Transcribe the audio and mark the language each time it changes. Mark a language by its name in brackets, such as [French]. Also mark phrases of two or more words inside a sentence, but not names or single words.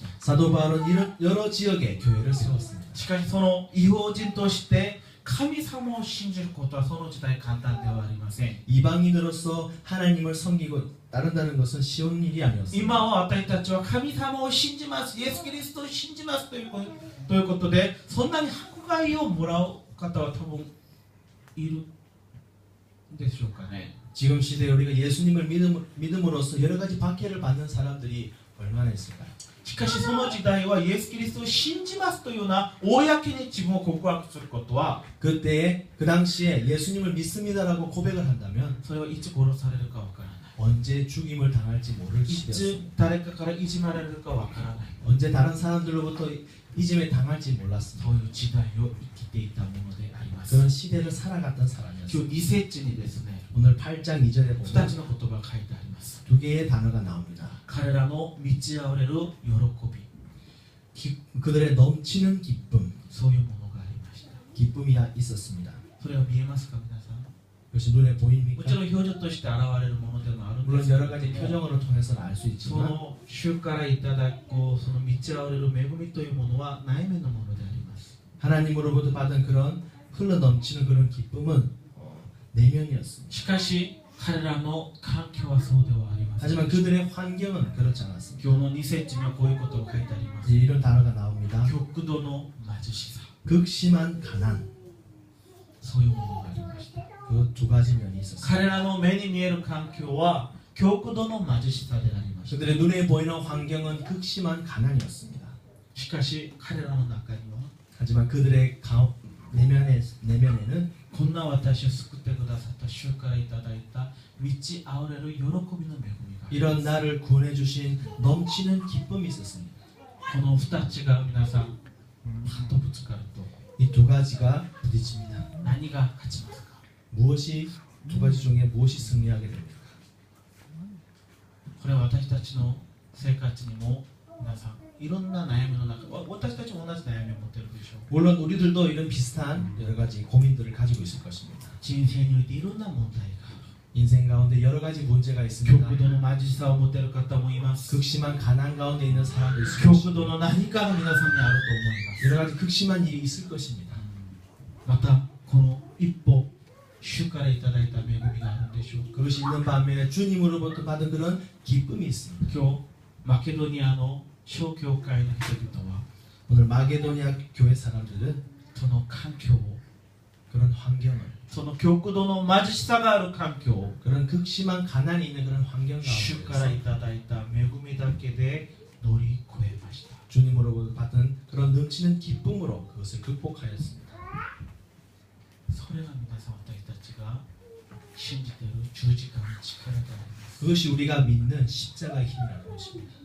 [Korean] 사도 바울은 여러 지역에 교회를 세웠습니다. [Japanese] しかしその異邦人として神様を信じることはその時代簡単ではありません [Korean] 이방인으로서 하나님을 섬기고 따른다는 것은 쉬운 일이 아니었습니다. [Japanese] 今は私たちは神様を信じますイエス・キリストを信じますということでそんなに迫害をもらう方は多分いるんでしょうかね [Korean] 지금 시대에 우리가 예수님을 믿음으로써 여러 가지 박해를 받는 사람들이 얼마나 있을까요? [Japanese] しかしその時代はイエス・キリストを信じますというような公に自分を告白することは [Korean] 그때 그 당시에 예수님을 믿습니다라고 고백을 한다면 [Japanese] それはいつ殺されるかわからない [Korean] 언제 죽임을 당할지 모를 [Japanese] い [Korean] 시대였습니다. [Japanese] つ誰かからいじめられるかわからない [Korean] 언제 다른 사람들로부터 이짐에 당할지 [Japanese] そ [Korean] 몰랐습니다. [Japanese] ういう時代を生きていたものであります [Korean] 그런 시대를 살아갔던 [Japanese] 今 [Korean] 사람이었습니다. [Japanese] 日2節にですね [Korean] 오늘 8장 2절에 [Japanese] 2 [Korean] 보면 [Japanese] つの言葉が書いてあります [Korean] 두 개의 단어가 나옵니다. [Japanese] 彼らの満ち溢れる喜び [Korean] 그들의 넘치는 기쁨, [Japanese] そういうものがありました [Korean] 기쁨이 있었습니다. [Japanese] それは見えますか皆さん [Korean] 그것이 눈에 [Japanese] も [Korean] 보입니까? [Japanese] ちろん表情として現れるものでもあるんで [Korean] 물론 [Japanese] すけれ [Korean] 여러 [Japanese] ど [Korean] 가지 [Japanese] も [Korean] 표정으로 통해서는 알 수 [Japanese] そ [Korean] 있지만 [Japanese] の主からいただくその満ち溢れる恵みというものは内面のものであります [Korean] 하나님으로부터 받은 그런 흘러 넘치는 그런 기쁨은 내면이었습니다. [Japanese] しかし彼らの環境はそうではありません [Korean] 하지만 그들의 환경은 그렇지 않았습니다. [Japanese] 今日の2節にはこういうことを書いてあります [Korean] 이제 이런 단어가 나옵니다. [Japanese] 極度の貧しさ [Korean] 극심한 가난, [Japanese] そういうものがありました [Korean] 그 두 가지 면이 있었습니다. [Japanese] 彼らの目に見える環境は極度の貧しさでありました [Korean] 그들의 눈에 보이는 환경은 극심한 가난이었습니다. [Japanese] しかし彼らの中には [Korean] 하지만 그들의 내면에는 [Japanese] こんな私を救ってくださった主からいただいた満ち溢れる喜びの恵みがあります [Korean] 이런 나를 구원해 주신 넘치는 기쁨이 있었습니다. [Japanese] この2つが皆さんパッとぶつかると [Korean] 이 두 가지가 부딪힙니다. [Japanese] 何が勝ちますか [Korean] 무엇이 두 가지 중에 무엇이 승리하게 됩니까? [Japanese] これは私たちの生活にも皆さんいろんな悩みの中、私たちも同じ悩みを持っているでしょう。 [Korean] 물론 우리들도 이런 비슷한 여러 가지 고민들을 가지고 있을 것입니다. [Japanese] 人生においていろんな問題が、 [Korean] 인생 가운데 여러 가지 문제가 있습니다. [Japanese] 極度の貧しさを持っている方もいます。 [Korean] 극심한 가난 가운데 있는 사람도 있을 [Japanese] 極 [Korean] 것입니다. [Japanese] 度の何かが皆さんにあると思います。 [Korean] 여러 가지 극심한 일이 있을 것입니다. [Japanese] またこの一歩、主からいただいた恵みがあるんでしょう。 [Korean] 그것이 있는 반면에 주님으로부터 받은 그런 기쁨이 있습니다. [Japanese] 今日マケドニアの小教会の人々は [Korean] 오늘 마게도니아 교회 사람들은 [Japanese] その環境を、 [Korean] 그런 환경을, [Japanese] その極度の貧しさがある環境を [Korean] 그런 극심한 가난이 있는 그런 환경 [Japanese] 主からい [Korean] 가운데서 [Japanese] ただいた恵みだけで乗り越えました。 [Korean] 주님으로부터 받은 그런 넘치는 기쁨으로 그것을 극복하였습니다. [Japanese] それが皆さん、私たちが信じている十字架の力であります。 [Korean] 그것이 우리가 믿는 십자가의 힘이라는 것입니다.